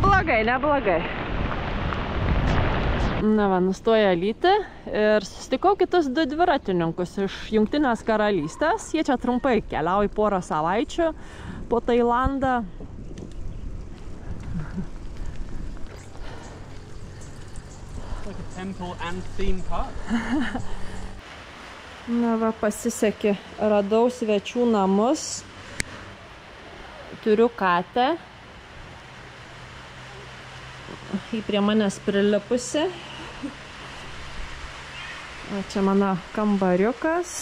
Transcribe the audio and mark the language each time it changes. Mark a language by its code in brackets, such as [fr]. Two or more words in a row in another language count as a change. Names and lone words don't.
[lt] Neblogai, neblogai. Na va, nustoja lyti ir susitikau kitus 2 dviratininkus iš Jungtinės karalystės. Jie čia trumpai keliauja porą savaičių po Tailandą. [en] Like a temple and theme park. [lt] Na va, pasisekė. Radau svečių namus. Turiu katę. Ji prie manęs prilipusi. Čia mano kambariukas.